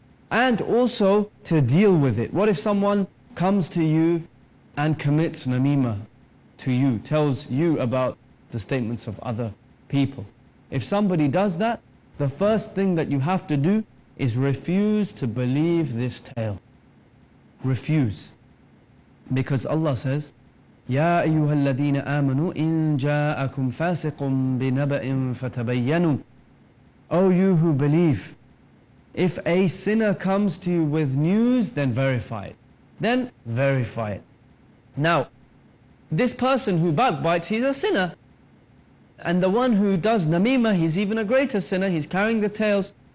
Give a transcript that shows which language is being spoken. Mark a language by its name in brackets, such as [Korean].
[English] And also to deal with it. What if someone comes to you and commits namima to you, tells you about the statements of other people? If somebody does that, the first thing that you have to do is refuse to believe this tale. Refuse. Because Allah says, [Arabic] يَا أَيُّهَا الَّذِينَ آمَنُوا إِن جَاءَكُمْ فَاسِقٌ بِنَبَإٍ فَتَبَيَّنُوا. [English] O you who believe, if a sinner comes to you with news, then verify it. Then verify it. Now, this person who backbites, he's a sinner. And the one who does namima, he's even a greater sinner, he's carrying the tales.